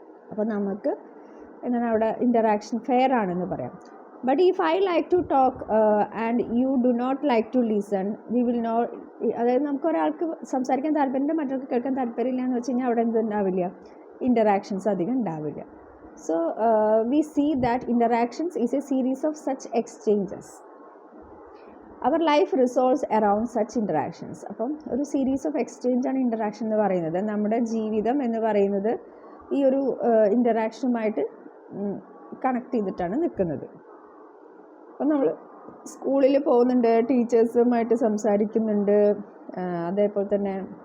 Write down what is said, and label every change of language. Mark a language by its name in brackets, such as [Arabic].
[Malayalam] അപ്പോൾ നമുക്ക് എന്താണ് അവിടെ ഇൻ്ററാക്ഷൻ ഫെയർ ആണെന്ന് പറയാം. [English] but if I like to talk and you do not like to listen, we will not, [Malayalam] അതായത് നമുക്ക് ഒരാൾക്ക് സംസാരിക്കാൻ താല്പര്യമുണ്ട്, മറ്റൊരാൾക്ക് കേൾക്കാൻ താല്പര്യമില്ല എന്ന് വെച്ച് കഴിഞ്ഞാൽ അവിടെ എന്തുണ്ടാവില്ല, ഇൻ്ററാക്ഷൻസ് അധികം ഉണ്ടാവില്ല. [English] So we see that interactions is a series of such exchanges. Our life revolves around such interactions. [Malayalam] അപ്പം ഒരു സീരീസ് ഓഫ് എക്സ്ചേഞ്ച് ആണ് ഇൻ്ററാക്ഷൻ എന്ന് പറയുന്നത്. നമ്മുടെ ജീവിതം എന്ന് പറയുന്നത് ഈ ഒരു ഇൻ്ററാക്ഷനുമായിട്ട് കണക്ട് ചെയ്തിട്ടാണ് നിൽക്കുന്നത്. അപ്പം നമ്മൾ സ്കൂളിൽ പോകുന്നുണ്ട്, ടീച്ചേഴ്സുമായിട്ട് സംസാരിക്കുന്നുണ്ട്, അതേപോലെ തന്നെ